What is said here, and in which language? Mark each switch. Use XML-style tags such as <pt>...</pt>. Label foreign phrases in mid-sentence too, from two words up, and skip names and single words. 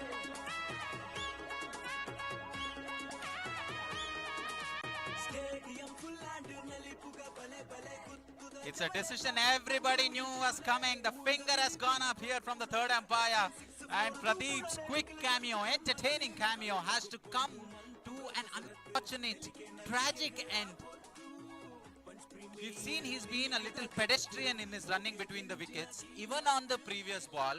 <en>stadium full</en> <tcy>ಅಂಡ್ ನಲ್ಲಿ ಪುಗ ಬಲೆ ಬಲೆ ಕುತ್ತುದ.</tcy> <en>It's a decision everybody knew was coming. The finger has gone up here from the third umpire. And Pradeep's quick cameo, entertaining cameo, has to come to an unfortunate, tragic end. We've seen he's been a little pedestrian in his running between the wickets, even on the previous ball.</en>